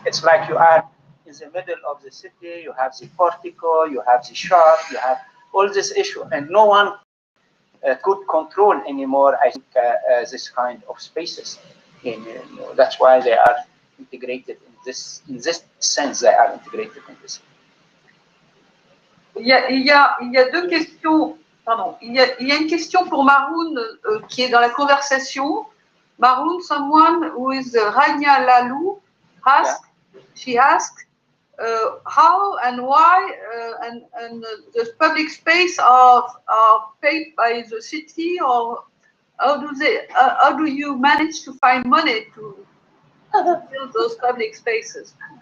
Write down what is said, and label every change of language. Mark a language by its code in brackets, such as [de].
[en] It's like you are in the middle of the city, you have the portico, you have the shop, you have all this issue, and no one could control anymore, I think, this kind of spaces. That's why they are integrated in this sense, they are integrated in this. [fr] Il y a deux questions. Pardon. Il y a une question pour Maroun qui est dans la conversation. [en] Maroun, someone who is Rania Lalou, she asked how and why and the public space are paid by the city, or how do you manage to find money to build those public spaces?